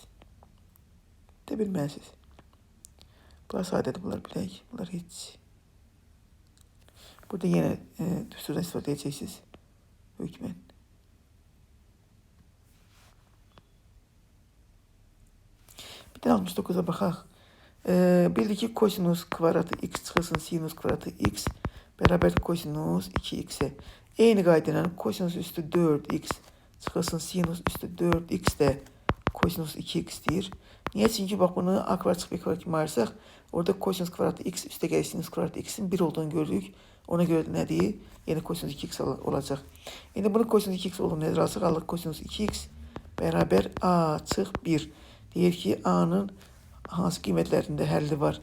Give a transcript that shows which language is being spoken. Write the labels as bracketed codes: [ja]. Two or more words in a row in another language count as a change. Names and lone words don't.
[tr] De bilmezsiniz. [az] Bunlar sadece bunlar bilək. Bunlar hiç. Burada yine düsturdan istifadə edeceksiniz. Hükmen. Bir de 69'a baxaq. Bildik ki kosinus kvadratı x çıxılsın sinus kvadratı x beraber kosinus 2x'e. Eyni qaydayla kosinus üstü 4x çıxılsın sinus üstü 4x de kosinus 2x'dir. Niye? Çünkü bak bunu a kvadrat çıxıb b kvadrat kimi ayırsaq, orada kosinus kvadratı x üstə gəlir sinus kvadratı x'in 1 olduğunu gördük. Ona göre de nədir? Yəni kosinus 2x olacaq. İndi bunu kosinus 2x olduğunu nəzərə alsaq, alıq kosinus 2x beraber a çıx 1. Deyir ki a'nın hansı qiymətlərində həlli var?